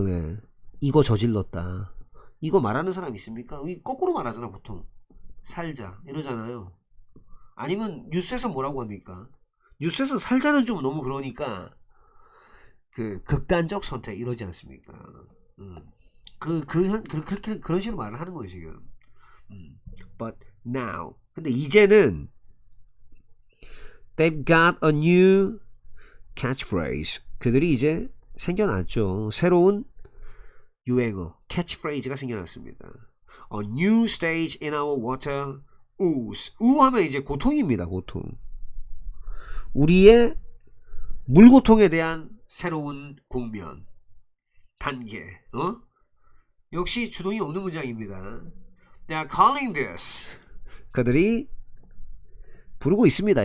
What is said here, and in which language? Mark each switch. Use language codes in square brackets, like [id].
[ko] 왜 이거 저질렀다 이거 말하는 사람 있습니까? 거꾸로 말하잖아. 보통 살자 이러잖아요. 아니면 뉴스에서 뭐라고 합니까? 뉴스에서 살자는 좀 너무 그러니까 그 극단적 선택 이러지 않습니까? 그렇게 그런 식으로 말을 하는 거예요 지금. [en] But now [ko] 근데 이제는 [en] they've got a new catchphrase [ko] 그들이 이제 생겨났죠. 새로운 유행어 catchphrase가 생겨났습니다. [en] A new stage in our water ooze. [ko] 하면 이제 고통입니다. 고통. 우리의 물고통에 대한 새로운 국면. 단계. 역시 주동이 없는 문장입니다. [en] They are calling this. [ko] 그들이 부르고 있습니다.